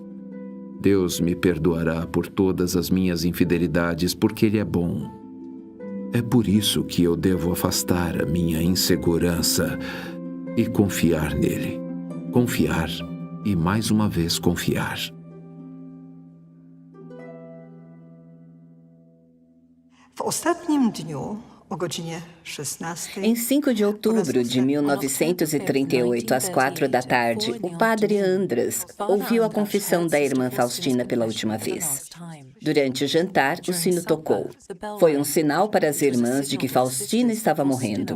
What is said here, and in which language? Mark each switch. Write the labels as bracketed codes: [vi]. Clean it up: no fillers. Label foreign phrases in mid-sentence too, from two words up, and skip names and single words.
[pt] Deus me perdoará por todas as minhas infidelidades, porque Ele é bom. É por isso que eu devo afastar a minha insegurança e confiar nele. Confiar e mais uma vez confiar. [pl] W ostatnim dniu, o godzinie 16, [pt] Em 5 de outubro de 1938, às 4 da tarde, o padre Andras ouviu a confissão da irmã Faustina pela última vez. Durante o jantar, o sino tocou. Foi um sinal para as irmãs de que Faustina estava morrendo.